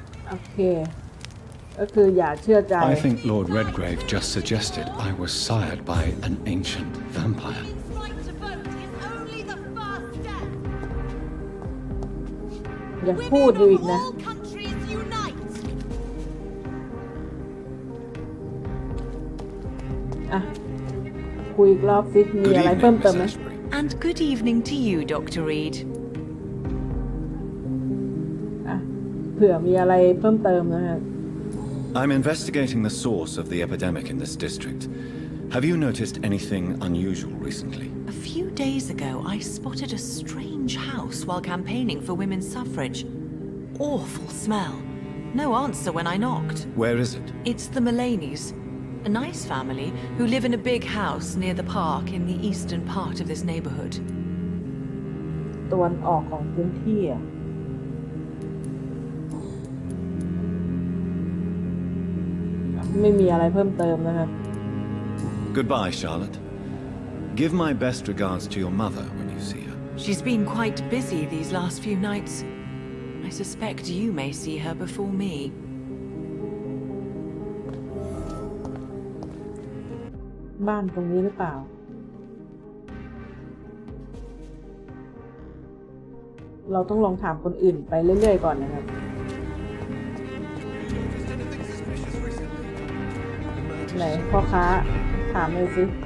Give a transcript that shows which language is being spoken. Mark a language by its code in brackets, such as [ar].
[th] โอเคก็คืออย่าเชื่อใจ [en] I think Lord Redgrave just suggested I was sired by an ancient vampire. Right to vote is only the first step. [th] อย่าพูดอยู่อีกนะ [en] All countries unite. [th] อ่ะคุยอีกรอบสิมีอะไรเพิ่มเติมไหม [en] And good evening to you, Dr. Reed. [th] อ่ะเผื่อมีอะไรเพิ่มเติมนะฮะ [en] I'm investigating the source of the epidemic in this district. Have you noticed anything unusual recently? A few days ago, I spotted a strange house while campaigning for women's suffrage. Awful smell. No answer when I knocked. Where is it? It's the Mullaneys, a nice family who live in a big house near the park in the eastern part of this neighborhood. [th] ตะวันออกของพื้นที่อ่ะไม่มีอะไรเพิ่มเติมนะครับ [en] Goodbye, Charlotte. Give my best regards to your mother when you see her. She's been quite busy these last few nights. I suspect you may see her before me. [th] บ้านตรงนี้หรือเปล่าเราต้องลองถามคนอื่นไปเรื่อยๆก่อนนะครับไหนพ่อค้าถามเลยสิ